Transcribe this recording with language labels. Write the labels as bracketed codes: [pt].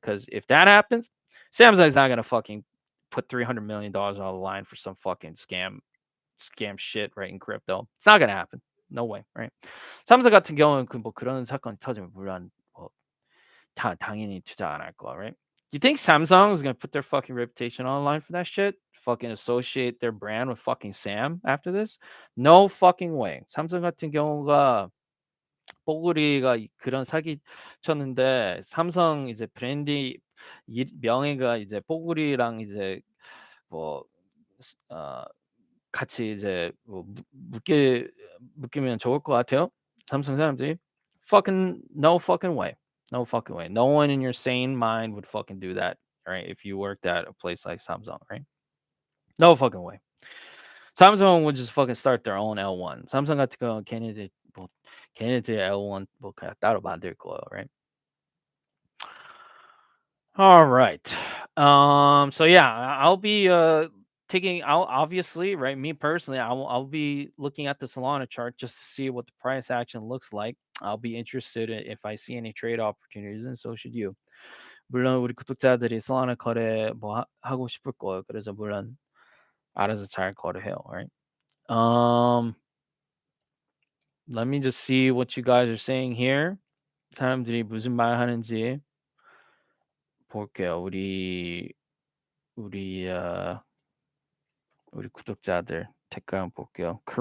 [en] Because if that happens, Samsung's not gonna fucking put $300 million on the line for some fucking scam shit, right, in crypto. It's not gonna happen. No way, right? [ko] 삼성 같은 경우는 뭐 그런 사건이 터지면 물론 뭐 당연히 투자 안 할 거야, right? [en] You think Samsung is gonna put their fucking reputation on the line for that shit? fucking associate their brand with fucking Sam after this? No fucking way. [ko] 삼성 같은 경우가 뽀글이가 그런 사기 쳤는데 삼성 이제 브랜드 명예가 이제 뽀글이랑 이제 뭐 같이 이제 뭐 묶이면 좋을 것 같아요. 삼성 사람들이. [en] Fucking no fucking way. No fucking way. No one in your sane mind would fucking do that, right? If you worked at a place like Samsung, right? No fucking way. Samsung would just fucking start their own L1. [ko] 삼성 같은 경우는 걔네들 L1 뭐 그냥 따로 만들 거예요, right? [en] All right. So yeah, I'll be taking I'll obviously, right, me personally, I'll be looking at the Solana chart just to see what the price action looks like. I'll be interested if I see any trade opportunities, and so should you. [ko] 물론 우리 구독자들이 솔라나 거래 뭐 하고 싶을 거예요. 그래서 물론 알아서 잘 거래해요, right? Let me just see what you guys are saying here. 사람들이 무슨 말 하는지 볼게요. 우리 우리 구독자들 댓글 한번 볼게요.